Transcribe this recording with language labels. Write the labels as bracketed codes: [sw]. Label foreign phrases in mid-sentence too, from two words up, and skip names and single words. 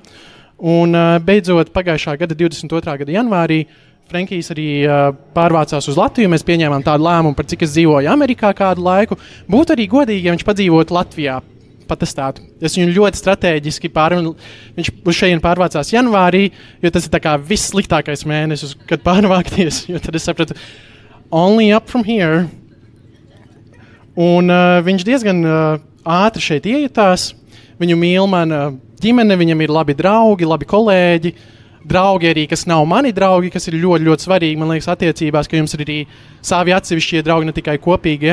[lv] Un beidzot pagājušā gada 22. gada janvārī Frenkijs arī pārvācās uz Latviju. Mēs pieņēmām tādu lēmumu, par cik es dzīvoju Amerikā kādu laiku. Būtu arī godīgi, ja viņš padzīvotu Latvijā, patestētu. Es viņu ļoti strateģiski viņš uz šejienu pārvācās janvārī, jo tas ir tā kā viss sliktākais mēnesis, kad pārvākties. Jo tad es sapratu, [en] only up from here. [lv] Un viņš diezgan ātri šeit iejutās. Viņu mīl mana ģimene, viņam ir labi draugi, labi kolēģi. Draugi arī, kas nav mani draugi, kas ir ļoti, ļoti svarīgi, man liekas, attiecībās, ka jums ir arī savi atsevišķie draugi, ne tikai kopīgie.